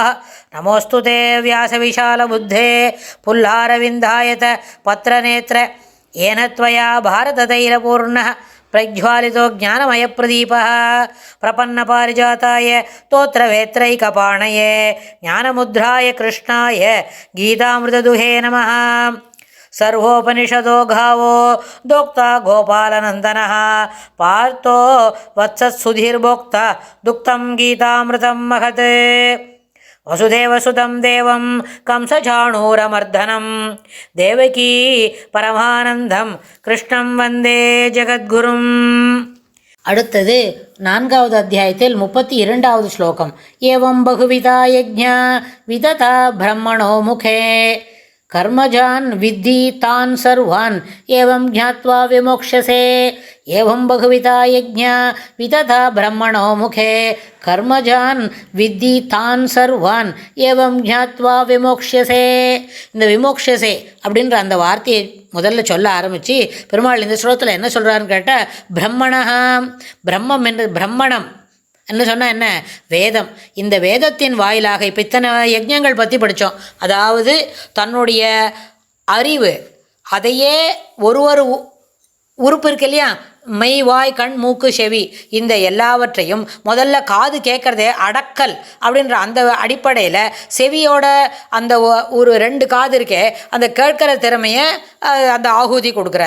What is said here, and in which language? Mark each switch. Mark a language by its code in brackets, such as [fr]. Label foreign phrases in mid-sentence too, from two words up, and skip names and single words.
[sa] नमोऽस्तु ते व्यासविशालबुद्धे फुल्लारविन्दायत पत्रनेत्र येन त्वया भारततैलपूर्णः प्रज्वालितो ज्ञानमयप्रदीपः प्रपन्नपारिजाताय तोत्त्रवेत्रैकपाणये ज्ञानमुद्राय कृष्णाय गीतामृतदुहे नमः. सर्वोपनिषदो गावो दोक्ता गोपालनन्दनः पार्थो वत्सत्सुधीर्भोक्ता दुक्तं गीतामृतं महत्. वसुदेवसुतं देवं कंसचाणूरमर्दनं देवकी परमानन्दं कृष्णं वन्दे जगद्गुरुम्. [ta] அடுத்தது 4வது அத்தியாயத்தில் 32வது ஸ்லோகம். [sa] एवं बहुविधा यज्ञा वितता ब्रह्मणो मुखे कर्मजान् विद्धि तान् सर्वान् एवं ज्ञात्वा विमोक्ष्यसे. एवं बहुविधा यज्ञा विदधा ब्रह्मणो मुखे कर्मजान् विद्धि तान् सर्वान् एवं ज्ञात्वा विमोक्ष्यसे. [ta] இந்த விமோக்ஷசே அப்படின்ற அந்த வார்த்தையை முதல்ல சொல்ல ஆரம்பித்து பெருமாள் இந்த ஸ்லோகத்தில் என்ன சொல்கிறாருன்னு கேட்டால், பிரம்மணஹா, பிரம்மம் என்று பிரம்மணம் என்ன சொன்னால் என்ன, வேதம். இந்த வேதத்தின் வாயிலாக இப்போ இத்தனை யஜ்ஞங்கள் பற்றி படித்தோம். அதாவது தன்னுடைய அறிவு, அதையே ஒரு உறுப்பு இருக்கு இல்லையா, மெய் வாய் கண் மூக்கு செவி, இந்த எல்லாவற்றையும் முதல்ல காது கேட்குறதே அடக்கல் அப்படின்ற அந்த அடிப்படையில் செவியோட அந்த ஒரு 2 காது இருக்கே, அந்த கேட்குற திறமையை அந்த ஆகுதி கொடுக்குறார்.